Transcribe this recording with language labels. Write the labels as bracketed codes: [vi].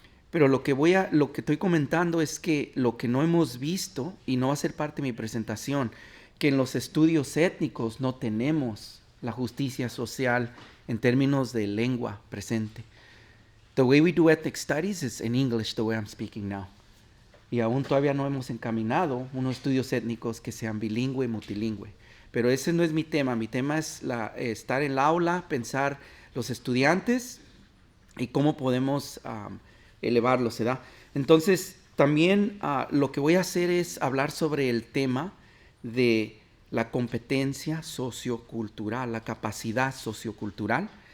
[es] Pero lo que estoy comentando es que lo que no hemos visto, y no va a ser parte de mi presentación, que en los estudios étnicos no tenemos la justicia social en términos de lengua presente. [en] The way we do ethnic studies is in English, the way I'm speaking now. [es] Y aún todavía no hemos encaminado unos estudios étnicos que sean bilingüe y multilingüe. Pero ese no es mi tema. Mi tema es estar en el aula, pensar los estudiantes y cómo podemos elevarlos, ¿verdad? Entonces, también lo que voy a hacer es hablar sobre el tema de la competencia sociocultural, la capacidad sociocultural.